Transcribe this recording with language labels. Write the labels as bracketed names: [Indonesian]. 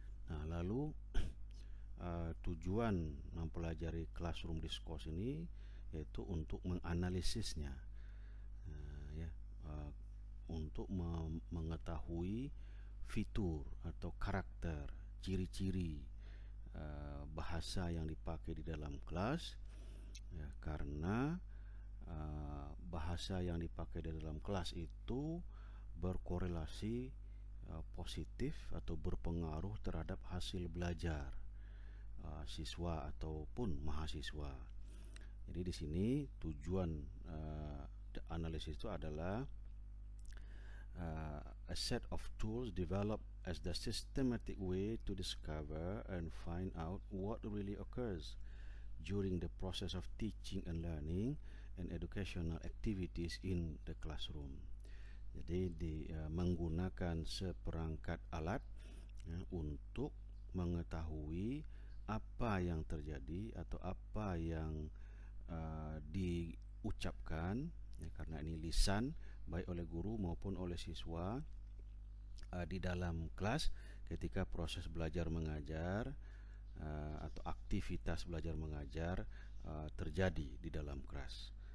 [Indonesian] Nah, lalu tujuan mempelajari classroom discourse ini yaitu untuk menganalisisnya, ya, untuk mengetahui fitur atau karakter, ciri-ciri bahasa yang dipakai di dalam kelas, ya, karena bahasa yang dipakai di dalam kelas itu berkorelasi positif atau berpengaruh terhadap hasil belajar siswa ataupun mahasiswa. Jadi di sini tujuan analisis itu adalah [English] a set of tools developed as the systematic way to discover and find out what really occurs during the process of teaching and learning and educational activities in the classroom. [Indonesian] Jadi menggunakan seperangkat alat ya, untuk mengetahui apa yang terjadi atau apa yang diucapkan ya, karena ini lisan baik oleh guru maupun oleh siswa di dalam kelas ketika proses belajar mengajar atau aktivitas belajar mengajar terjadi di dalam kelas.